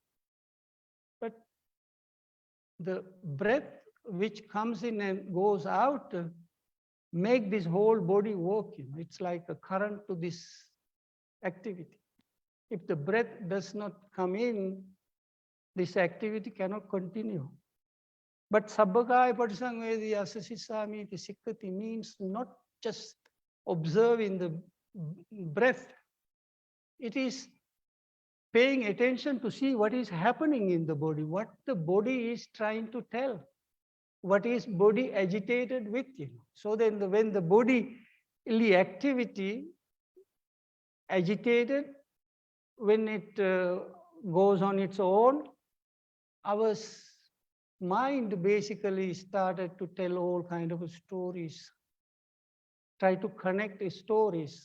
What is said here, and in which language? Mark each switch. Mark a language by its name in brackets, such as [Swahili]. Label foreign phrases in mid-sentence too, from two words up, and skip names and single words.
[English] But the breath which comes in and goes out make this whole body work. It's like a current to this activity. If the breath does not come in, this activity cannot continue. But [Pali] sabbakaya patisangvedi assa sissamiti sikkati [English] means not just observing the breath. It is paying attention to see what is happening in the body, what the body is trying to tell, what is body agitated with. So then when the bodily activity agitated, when it goes on its own, our mind basically started to tell all kind of stories, try to connect stories.